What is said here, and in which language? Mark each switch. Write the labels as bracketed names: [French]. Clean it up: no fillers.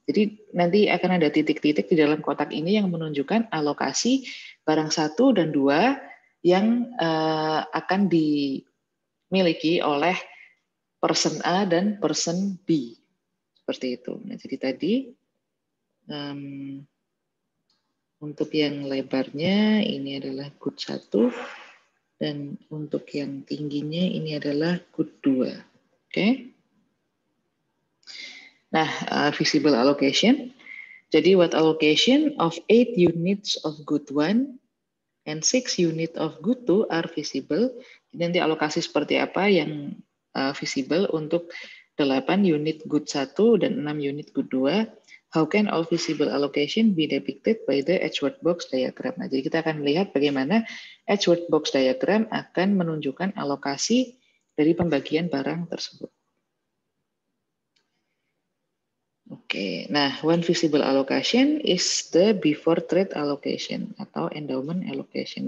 [Indonesian] Jadi nanti akan ada titik-titik di dalam kotak ini yang menunjukkan alokasi barang 1 dan 2 yang akan dimiliki oleh person A dan person B. Seperti itu. Nah, jadi tadi untuk yang lebarnya ini adalah good 1 dan untuk yang tingginya ini adalah good 2. Oke. Nah, visible allocation. Jadi [English] what allocation of 8 units of good 1 and 6 unit of good 2 are visible. [Indonesian] Jadi nanti alokasi seperti apa yang visible untuk 8 unit good 1 dan 6 unit good 2. [English] How can all visible allocation be depicted by the Edgeworth box diagram? [Indonesian] Nah, jadi kita akan melihat bagaimana Edgeworth box diagram akan menunjukkan alokasi dari pembagian barang tersebut. Oke, nah [English] one visible allocation is the before trade allocation [Indonesian] atau [English] endowment allocation.